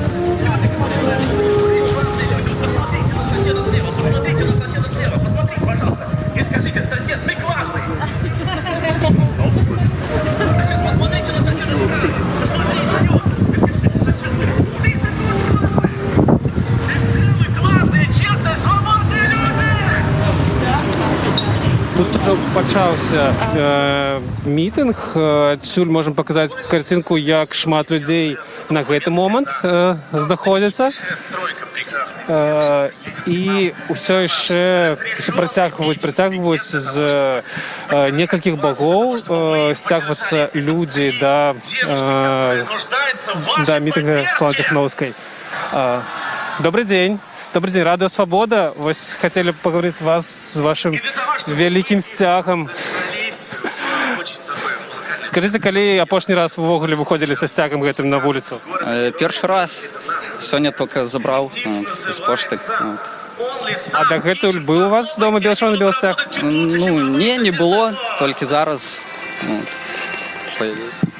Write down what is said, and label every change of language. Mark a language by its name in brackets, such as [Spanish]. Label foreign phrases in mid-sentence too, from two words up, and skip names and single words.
[Russian] Люди, которые с вами сегодня классные люди, вот посмотрите на соседа слева, посмотрите на соседа слева, посмотрите, пожалуйста, и скажите: сосед, ты классный. А сейчас посмотрите на соседа справа, посмотрите на него, и скажите: сосед, ты тоже классный. И все вы классные, честные, свободные люди. [Belarusian] Тут уже почаўся мітынг. Адсюль можам паказаць карцінку, як шмат людзей на гэты момант знаходзяцца. І ўсё яшчэ працягваюць з некалькіх бакоў сцягвацца людзі да мітынга Святланы Тихановской. [Russian] Добрый день. Добрый день, Радио Свобода. Вось хотели поговорить вас с вашим великим сцягам. [Belarusian] Скажите, калі апошні раз вы ўвогуле выходзілі са сцягам гэтым на вуліцу? Першы раз. Сёння только забраў з пошты. А дагэтуль быў у вас дома белы сцяг? Ну, не было, толькі зараз появіўся.